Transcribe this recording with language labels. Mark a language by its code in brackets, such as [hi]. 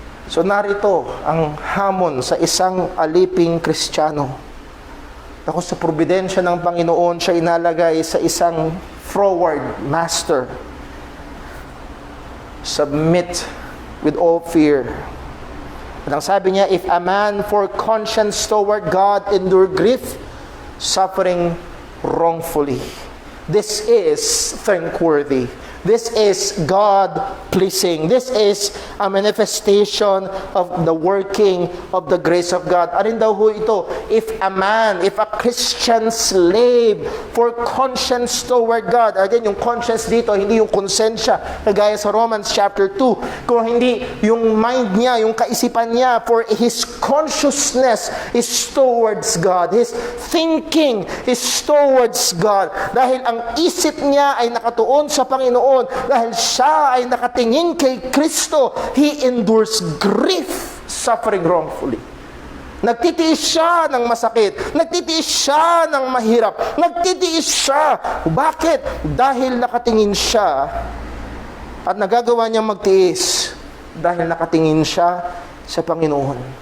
[tl] So narito ang hamon sa isang aliping Kristiyano. Ako sa providensya ng Panginoon, siya inalagay sa isang forward master. [en] Submit with all fear. [tl] At ang sabi niya, [en] if a man for conscience toward God endure grief, suffering wrongfully. This is thankworthy. This is God-pleasing. This is a manifestation of the working of the grace of God. [tl] Alin daw ho ito? [en] If a Christian slave for conscience toward God. [tl] Again, yung conscience dito, hindi yung konsensya. Kagaya sa Romans chapter 2. kung hindi yung mind niya, yung kaisipan niya, [en] for his consciousness is towards God. His thinking is towards God. [tl] Dahil ang isip niya ay nakatuon sa Panginoon, dahil siya ay nakatingin kay Kristo, [en] he endures grief, suffering wrongfully. [tl] Nagtitiis siya ng masakit. Nagtitiis siya ng mahirap. Nagtitiis siya. Bakit? Dahil nakatingin siya at nagagawa niya magtiis dahil nakatingin siya sa Panginoon.